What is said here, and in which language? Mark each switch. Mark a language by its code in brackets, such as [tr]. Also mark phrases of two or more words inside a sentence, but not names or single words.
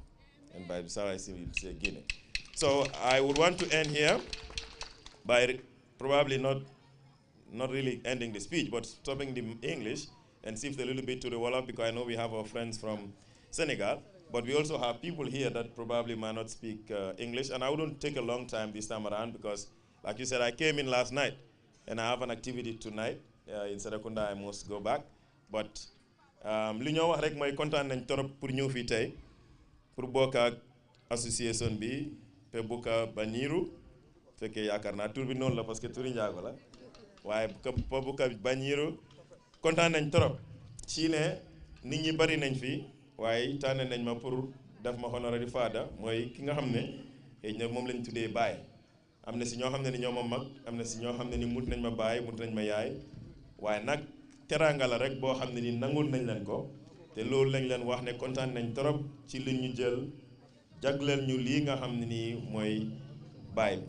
[en] And by Bissau, I say Guinea. So I would want to end here by probably not really ending the speech, but stopping the English and shift a little bit to the Wolof, because I know we have our friends from Senegal, but we also have people here that probably might not speak English, and I wouldn't take a long time this time around because, like you said, I came in last night, and I have an activity tonight in Serekunda. I must go back, [wo] but li ñoo wax rek mooy kontaan nañ torop pour ñëw fii tey pour bokk ak association bi Pebuka Banyiru fekkee yaakaar naa tur bi noonu la parce que turi njaago la waaye Pebuka Banyiru kontaan nañ torop ci ne nit ñi bari nañ fi waaye tànn nañ ma pour def ma [en] honorary father [wo] mooy ki nga xam ne xëy na moom lañ tuddee baay. am na si ñoo xam ne ni ñoo ma mag, am na si ñoo xam ne ni mut nañ ma baay, mut nañ ma yaay, waaye nag teraanga la rek boo xam ne ni nangul nañ leen ko, te loolu lañ leen wax ne kontaan nañ trop ci li ñu jël jagleel ñu lii nga xam ne nii mooy baay bi.